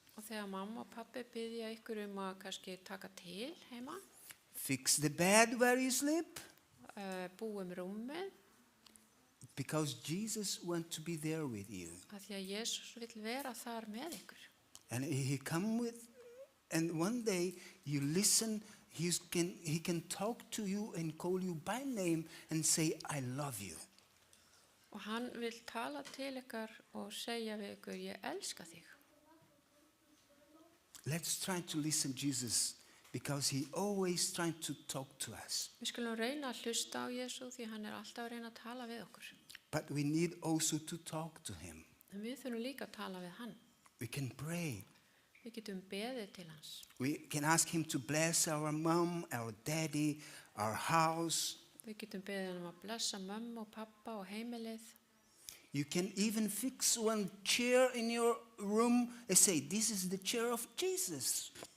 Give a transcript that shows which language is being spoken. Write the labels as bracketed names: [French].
[Icelandic] og þegar mamma og pappi biðja ykkur að kannski taka til heima, [English] fix the bed where you sleep, [Icelandic] búum rúmið, [English] because Jesus wants to be there with you. [Icelandic] af því að Jesús vill vera þar með ykkur. [English] And he come with, and one day you listen, he can talk to you and call you by name and say, I love you. [Icelandic] Og hann vill tala til ykkar og segja við ykkur, ég elska þig. [English] Let's try to listen Jesus, because he always trying to talk to us. [Icelandic] Við skulum reyna að hlusta á Jesú því hann alltaf að reyna að tala við okkur. [English] But we need also to talk to him. [Icelandic] En við þurfum líka að tala við hann. [English] We can pray. [Icelandic] Við getum beðið til hans. [English] We can ask him to bless our mom, our daddy, our house. [Icelandic] Við getum beðið hann að blessa mömmu og pappa og heimilið. [English] You can even fix one chair in your room and say, this is the chair of Jesus.